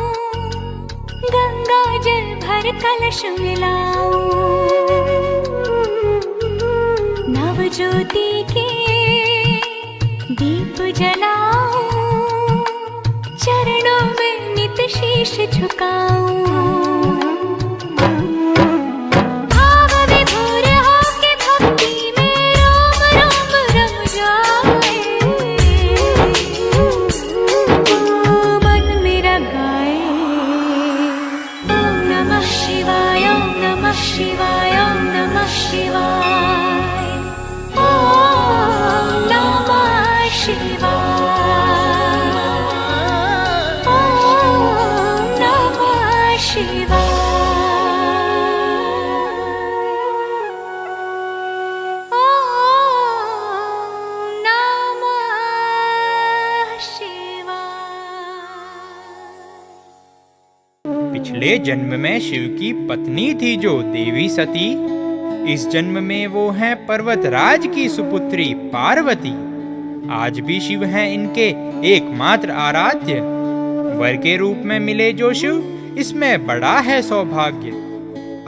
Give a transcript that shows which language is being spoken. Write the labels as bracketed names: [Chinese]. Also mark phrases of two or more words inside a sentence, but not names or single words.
[Hindi] गंगा जल भर कलश मिलाऊं, नव ज्योति के दीप जलाऊं, चरणों में नित शीश झुकाऊं। भाव विभोर होके भक्ति में रोम रोम रम जाए, मन मेरा गाए। [Sanskrit] ओम नमः शिवाय, ओम नमः शिवाय, ओम नमः शिवाय, ओम नमः शिवाय, ओम नमः शिवाय, ओम नमः शिवाय। [Hindi] पिछले जन्म में शिव की पत्नी थी जो देवी सती। इस जन्म में वो हैं पर्वतराज की सुपुत्री पार्वती। आज भी शिव हैं इनके एकमात्र आराध्य। वर के रूप में मिले जो शिव, इसमें बड़ा है सौभाग्य।